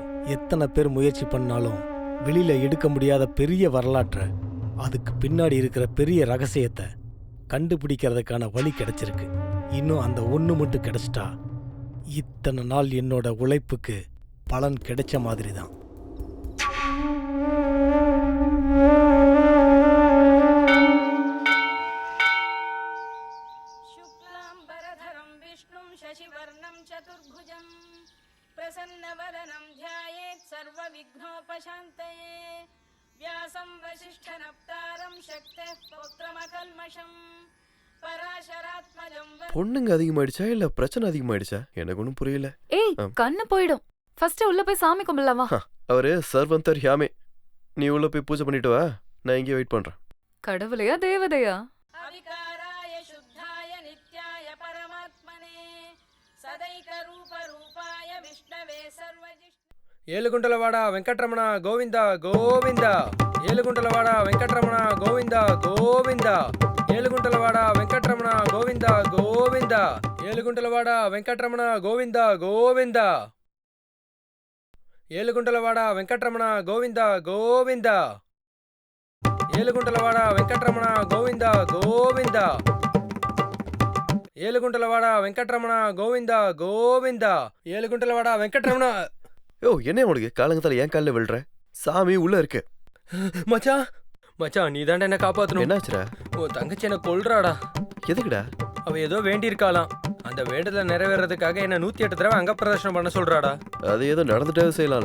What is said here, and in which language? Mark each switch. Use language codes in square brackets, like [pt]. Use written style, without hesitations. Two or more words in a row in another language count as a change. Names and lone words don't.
[ta] எத்தனை பேர் முயற்சி பண்ணாலும் வெளியில எடுக்க முடியாத பெரிய வரலாற்றை, அதுக்கு பின்னாடி இருக்கிற பெரிய ரகசியத்தை கண்டுபிடிக்கிறதுக்கான வழி கிடைச்சிருக்கு. இன்னும் அந்த ஒன்று மட்டும் கிடைச்சிட்டா இத்தனை நாள் என்னோட உழைப்புக்கு பலன் கிடைச்ச மாதிரி தான். [sa] प्रसन्नवदनं ध्यायेत् सर्वविघ्नोपशान्तये व्यासं वसिष्ठनप्तारं शक्तेः पौत्रमकल्मषम् पराशरात्मजं [ta] பொண்ணுங்க அதிகமாயிடுச்சா இல்ல பிரச்சனை அதிகமாயிடுச்சா? எனக்கு ஒன்றும் புரியல. ஏய் கண்ணு போயிடும். ஃபர்ஸ்ட் உள்ள போய் சாமி கும்பிடலாமா? அவரு சர்வந்தர் ஹியாமே. நீ உள்ள போய் பூஜை பண்ணிட்டு வா, நான் இங்கே வெயிட் பண்றேன். கடவுளையா தேவதையா? [sa] अविकाराय शुद्धाय नित्याय परमात्मने सदैकरूपरूपाय विष्णवे सर्वजिष्णु [te] ఏలుగుంటలవాడ వెంకటరమణ గోవింద గోవింద. ఏలుగుంటలవాడ వెంకటరమణ గోవింద గోవింద. ఏలుగుంటలవాడ వెంకటరమణ గోవింద గోవింద. ఏలుగుంటలవాడ వెంకటరమణ గోవింద గోవింద. ఏలుగుంటలవాడ వెంకటరమణ గోవింద గోవింద. ఏలుగుంటలవాడ వెంకటరమణ గోవింద గోవింద. ఏలుగుంటలవాడ వెంకటరమణ గోవింద గోవింద. ఏలుగుంటలవాడ వెంకటరమణ. [ta] யோ என்ன உனக்கு காலங்கத்தால ஏன் காலில் விழுற? சாமி உள்ள இருக்கு. மச்சான் மச்சான் நீ தாண்டா என்ன காப்பாத்தணும். என்னாச்சுடா? உன் தங்கச்சி என்ன கொல்றாடா. எதுக்குடா? அவ ஏதோ வேண்டி இருக்காளாம். அந்த வேண்டுதல நிறைவேறதுக்காக என்ன 108 தடவை அங்க பிரதர்ஷனம் பண்ண சொல்றாடா. அது ஏதோ நடந்துட்டே செய்யலாம்ல.